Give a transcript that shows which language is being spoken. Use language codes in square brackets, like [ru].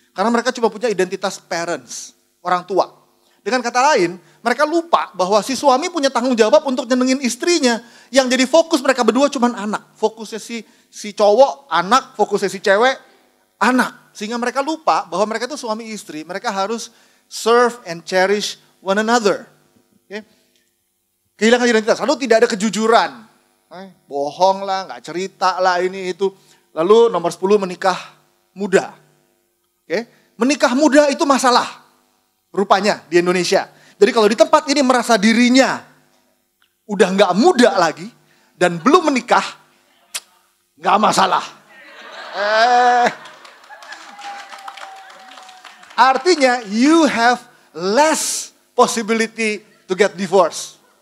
[id] Karena mereka cuma punya identitas parents, orang tua. Dengan kata lain, mereka lupa bahwa si suami punya tanggung jawab untuk nyenengin istrinya. Yang jadi fokus mereka berdua cuma anak. Fokusnya si cowok, anak. Fokusnya si cewek, anak. Sehingga mereka lupa bahwa mereka itu suami istri. [en] Mereka harus serve and cherish one another. [id] Okay? Kehilangan identitas. Lalu tidak ada kejujuran. Bohong lah, gak cerita lah ini itu. Lalu nomor 10 menikah muda. Okay? Menikah muda itu masalah. Rupanya di Indonesia. Jadi kalau di tempat ini merasa dirinya udah gak muda lagi dan belum menikah, gak masalah. [en] Artinya you have less possibility to get divorced.